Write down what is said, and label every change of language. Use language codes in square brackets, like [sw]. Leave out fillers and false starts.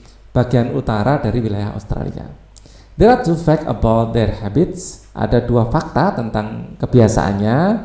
[id] bagian utara dari wilayah Australia. [en] There are 2 facts about their habits. [id] Ada 2 fakta tentang kebiasaannya.